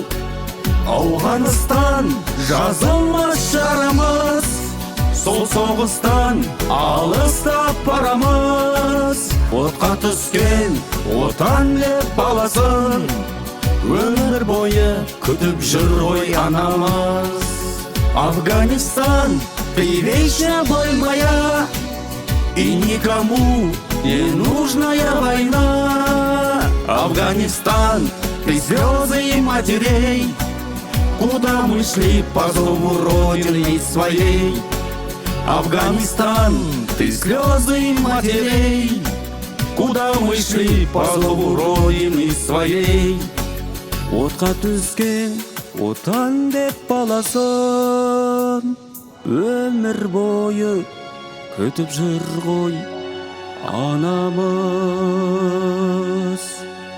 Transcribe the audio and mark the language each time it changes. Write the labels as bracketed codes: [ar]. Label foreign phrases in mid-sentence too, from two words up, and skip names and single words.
[kk] Ауғанстан, жазылмас жарамыз, сол соғыстан алыстап барамыз. Отқа түскен отан деп баласын, өмір бойы күтіп жүр ғой анамыз. [ru] Афганистан, ты вечная боль моя, и никому не нужная война. Афганистан, ты слезы и матерей, куда мы шли по зову родины своей. Афганистан, ты слезы и матерей, куда мы шли по зову родины своей. [kk] Отқа түскен отан деп баласын, өмір бойы күтіп жүр ғой анамыз.